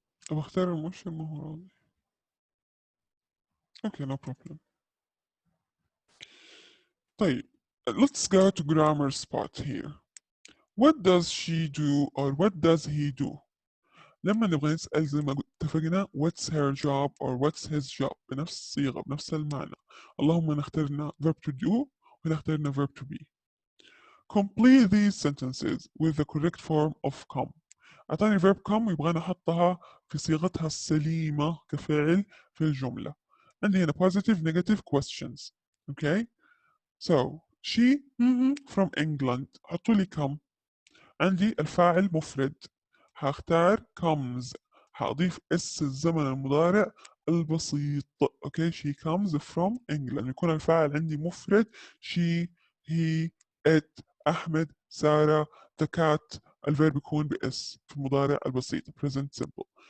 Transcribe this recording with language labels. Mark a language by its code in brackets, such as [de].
[ar] بختار المؤشر ما هو راضي. [en] Okay, no problem. طيب, let's go to grammar spot here. What does she do or what does he do? [ar] لما نبغى نسأل زي ما اتفقنا [en] what's her job or what's his job [ar] بنفس الصيغة بنفس المعنى. اللهم هنا اخترنا [en] verb to do [ar] وهنا اخترنا [en] verb to be. complete these sentences with the correct form of come. [ar] أعطاني verb come ويبغاني أحطها في صيغتها السليمة كفعل في الجملة. عندي هنا [en] positive negative questions. Okay, so she from England. [ar] حطوا لي come. عندي الفاعل مفرد، هختار comes، هأضيف اس الزمن المضارع البسيط. اوكي، [en] she comes from England، [ar] يكون الفاعل عندي مفرد. she he it أحمد سارة the cat، الفيرب يكون بإس في المضارع البسيط present simple.